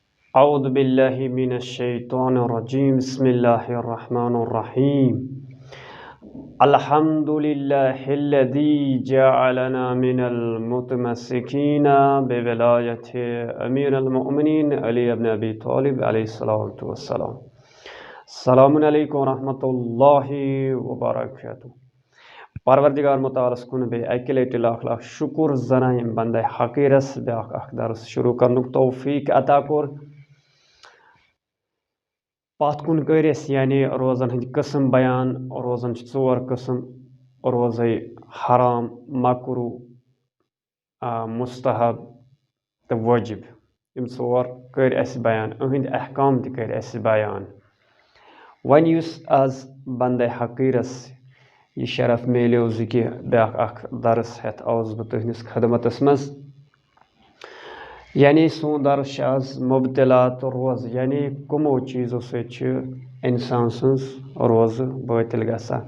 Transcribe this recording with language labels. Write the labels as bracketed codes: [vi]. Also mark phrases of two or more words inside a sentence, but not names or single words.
[ar] أعوذ بالله من الشيطان الرجيم بسم الله الرحمن الرحيم الحمد لله الذي جعلنا من المتمسكين بولاية أمير المؤمنين علي بن أبي طالب عليه الصلاة والسلام. السلام عليكم ورحمة الله وبركاته. [ks] پروردگار متعالس کن بے اکہ لٹہ لاکھ لاکھ شکر زنان یم بندے حقیرس بیاکھ اخ درس شروع کرنک توفیق عطا کور. پات کن کرس یعنی روزن ہند قسم بیان. روزن ژور قسم: روزے حرام، مکرو، مستحب تو واجب. یم ژور کر اس بیان، اہند احکام تہ کر اس بیان. ون یس آز بندے حقیرس یہ شرف میلیو کہ بیاکھ اخ درس ہتھ آوس بہ تہندس خدمتس مز. یعنی سون درس آز مبطلات روز، یعنی کمو چیزوں سۭتۍ انسان سٕنٛز روزٕ باطل گژھان.